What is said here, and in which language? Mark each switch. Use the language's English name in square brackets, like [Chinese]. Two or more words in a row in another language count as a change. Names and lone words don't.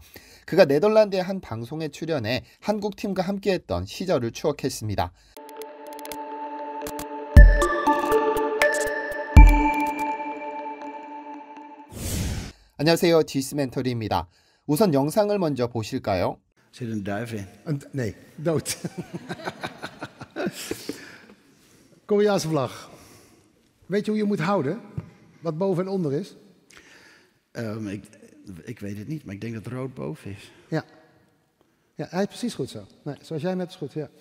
[Korean] 그가 네덜란드의 한 방송에 출연해 한국팀과 함께했던 시절을 추억했습니다. 안녕하세요. 디스멘터리입니다. 우선 영상을 먼저 보실까요? [Dutch] Zit een duif in. Nee, dood. Koreaanse vlag. Weet je hoe je moet houden? Wat boven en onder is? Ik weet het niet, maar ik denk dat het rood boven is. Ja. Ja, hij is precies goed zo. Nee, zoals jij net is goed, ja.